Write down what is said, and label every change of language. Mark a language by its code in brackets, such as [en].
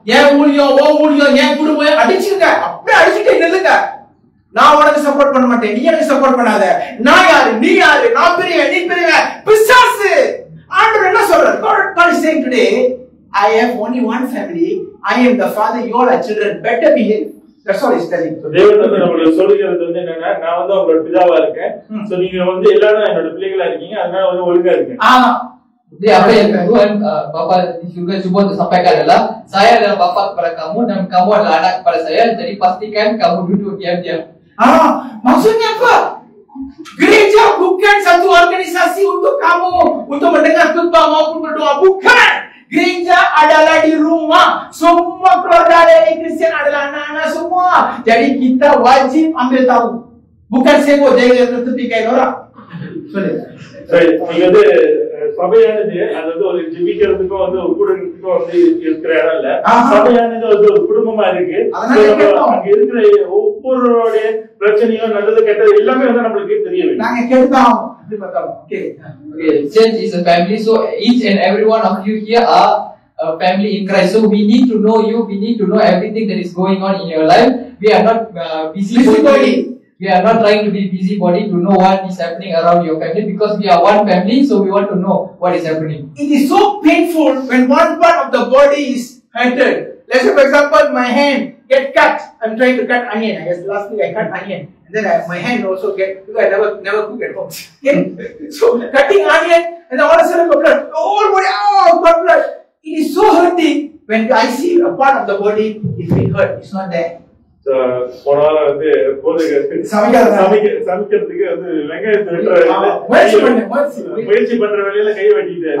[ta] Yang mulia, wong mulia, yang kudumu அடிச்சுங்க. அப்படியே அடிச்சிட்டே நில்லுங்க. நான் உனக்கு சப்போர்ட் பண்ண மாட்டேன், நீ எனக்கு சப்போர்ட் பண்ணாத. நான் யாரு, நீ யாரு, நான் பெரியவன், நீ பெரியவன். பிசாசு. ஆண்டவர் என்ன சொல்றார்? [en] God is saying today, I have only one family. I am the father, you all are children. Better behave. That's all he's telling. [ta] தேவன் வந்து நம்மளுக்கு சொல்லுகிறது வந்து என்னன்னா, நான் வந்து உங்களோட பிதாவா இருக்கேன். சோ நீங்க வந்து எல்லாரும் என்னோட பிள்ளைகளா இருக்கீங்க. அதனால வந்து ஒழுங்கா இருங்க. [ms] Jadi apa yang Tuhan Bapa di surga cuba untuk sampaikan adalah, saya adalah bapa kepada kamu dan kamu adalah anak kepada saya. Jadi pastikan kamu duduk diam-diam. Maksudnya apa? Gereja bukan satu organisasi untuk kamu untuk mendengar khotbah maupun berdoa, bukan. Gereja adalah di rumah. Semua keluarga dari Kristen adalah anak-anak semua. Jadi kita wajib ambil tahu. Bukan sebo jaga tepi kain orang. [ta] சரி, நீங்க வந்து சபையானது அது வந்து ஒரு ஜெபிக்கிறதுக்கும் வந்து ஒரு கூடுறதுக்கும் வந்து இருக்கிற இடம் இல்ல. சபையானது வந்து ஒரு குடும்பமா இருக்கு. அங்க இருக்கிற ஒவ்வொருடைய பிரச்சனையும் நல்லது கெட்டது எல்லாமே வந்து நம்மளுக்கு தெரிய வேண்டும். நாங்க கேட்டோம். Okay. [en] Church is a family, so each and every one of you here are a family in Christ. So we need to know you. We need to know everything that is going on in your life. We are not busybody. We are not trying to be busybody to know what is happening around your family, because we are one family, so we want to know what is happening. It is so painful when one part of the body is hurted. Let's say, for example, my hand get cut. I'm trying to cut onion. I guess last week I cut onion, and then my hand also get. Because I never cook at home. Okay? So cutting onion, and then all of a sudden blood. Oh, blood! It is so hurting when I see a part of the body is being hurt. It's not there. [ta] போன வாரம் வந்து சமைக்கிறதுக்கு வந்து வெங்காயத்தை முயற்சி பண்ற வேலையில கை வெட்டிட்டாரு.